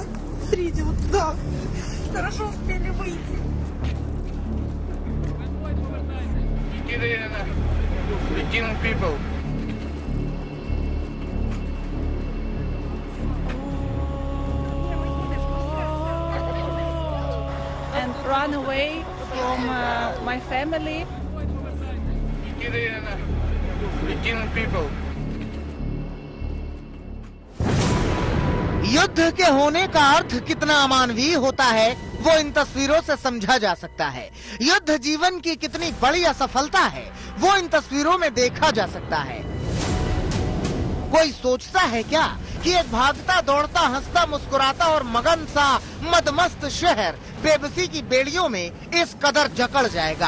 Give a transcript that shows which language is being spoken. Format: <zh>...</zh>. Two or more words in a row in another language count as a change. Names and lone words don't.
<ru>Смотрите, вот туда. Хорошо успели выйти.</ru> <en>People. And run away from my family. People.</en> <hi>युद्ध के होने का अर्थ कितना अमानवीय होता है, वो इन तस्वीरों से समझा जा सकता है। युद्ध जीवन की कितनी बड़ी असफलता है, वो इन तस्वीरों में देखा जा सकता है। कोई सोचता है क्या कि एक भागता दौड़ता, हंसता मुस्कुराता और मगन सा मदमस्त शहर बेबसी की बेड़ियों में इस कदर जकड़ जाएगा?</hi>